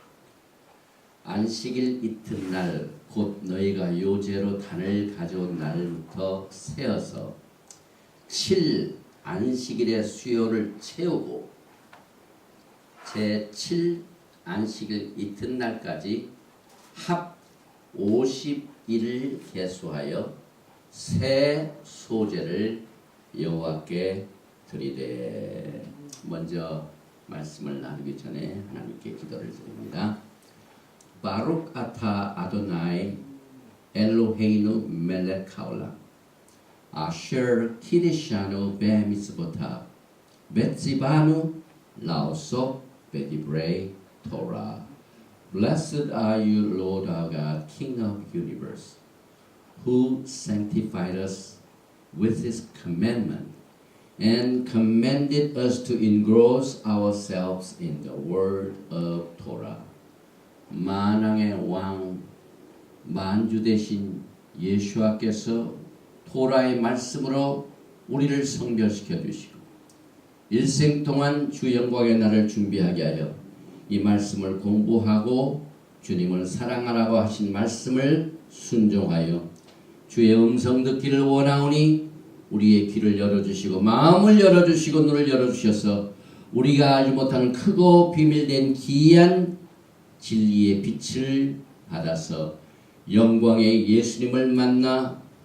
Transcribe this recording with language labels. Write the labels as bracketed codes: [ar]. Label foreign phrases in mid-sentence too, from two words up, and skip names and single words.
[ko] 안식일 이튿날 곧 너희가 요제로 단을 가져온 날부터 세어서 7 안식일의 수요를 채우고 제7 안식일 이튿날까지 합 50일을 계수하여 새 소제를 여호와께 드리되. 먼저 말씀을 나누기 전에 하나님께 기도를 드립니다. [he] ברוך אתה אדוני אלוהינו מלך העולם אשר קידשנו במצוותיו וציוונו לעסוק בדברי תורה. [en] Blessed are you, Lord our God, King of the universe, who sanctified us with his commandment and commanded us to engross ourselves in the word of Torah. [ko] 만왕의 왕, 만주 대신 예수와께서 토라의 말씀으로 우리를 성별시켜 주시고 일생 동안 주 영광의 날을 준비하게 하여 이 말씀을 공부하고 주님을 사랑하라고 하신 말씀을 순종하여 주의 음성 듣기를 원하오니 우리의 귀를 열어주시고 마음을 열어주시고 눈을 열어주셔서 우리가 알지 못하는 크고 비밀된 기이한 진리의 빛을 받아서 영광의 예수님을 만나